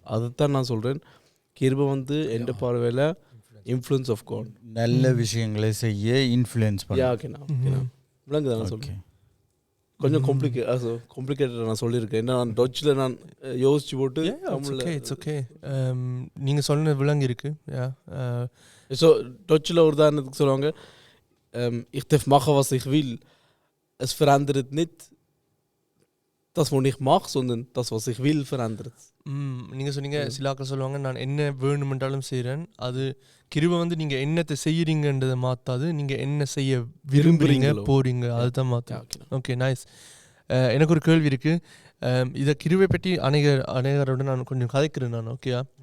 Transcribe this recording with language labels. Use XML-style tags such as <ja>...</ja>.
<ta>அதைத்தான் நான் சொல்கிறேன், கிருபை வந்து எந்த பார்வையில்</ta> <en>Influence of God.</en> <ta>நல்ல விஷயங்களை செய்ய இன்ஃப்ளூயன்ஸ் பண்ண. விளங்குதான்? நான் சொல்கிறேன் கொஞ்சம் காம்ப்ளிகேட்டட் நான் சொல்லியிருக்கேன். ஏன்னா நான் டச்சில் நான் யோசிச்சு போட்டு</ta> <en>it's okay,</en> <ta>நீங்கள் சொன்ன விலங்கு இருக்கு. ஸோ டச்சில் ஒரு உதாரணத்துக்கு சொல்லுவாங்க,</ta> <de>ich darf machen was ich will, es verändert nicht das, was ich mache, sondern das, was ich will, verändert.</de> <ta>நீங்கள் சொன்னீங்க சில ஆக்கள் சொல்லுவாங்க நான் என்ன வேணுமென்றாலும் செய்கிறேன். அது கிருபை வந்து நீங்கள் என்னத்தை செய்கிறீங்கன்றதை மாற்றாது, நீங்கள் என்ன செய்ய விரும்புகிறீங்க போகிறீங்க அதுதான் மாற்றும்.</ta> <en>Okay nice.</en> <ta>எனக்கு ஒரு கேள்வி இருக்குது. இதை கிருபை பற்றி அநேகரோட நான் கொஞ்சம் கதைக்கிறேன் நான். ஓகேயா?</ta>